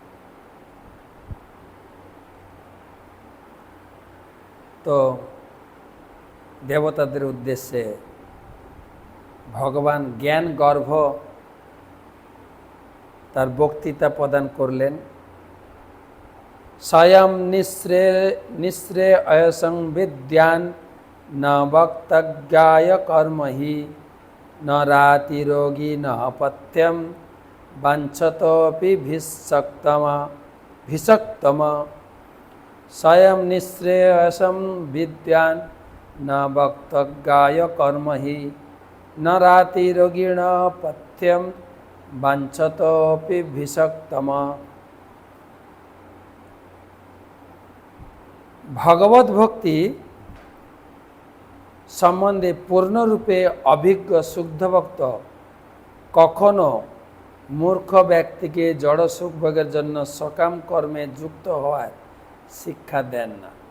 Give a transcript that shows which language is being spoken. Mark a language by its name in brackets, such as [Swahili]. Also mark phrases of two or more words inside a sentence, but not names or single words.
[Bangla] তো দেবতাদের উদ্দেশ্যে ভগবান জ্ঞান গর্ভ তার বক্তৃতা প্রদান করলেন। [Sanskrit] স্বয়ং নিঃশ্রেয় সংবিদ্যান ন বক্তজ্ঞায় কর্মহি ন রাতিরোগী ন পথ্যম বাঞ্ছতোপি ভিষক্তম। স্বয়ং নিঃশ্রেয়সং বিদ্যান ন বক্তজ্ঞায় কর্মহি ন রাতিরোগীণ পথ্যম বাঞ্ছতোপি ভিষক্তম। [Bangla] ভগবত ভক্তি সম্বন্ধে পূর্ণরূপে অভিজ্ঞ শুদ্ধ ভক্ত কখনো মূর্খ ব্যক্তিকে জড় সুখ ভোগের জন্য সকাম কর্মে যুক্ত হওয়ার শিক্ষা দেন না।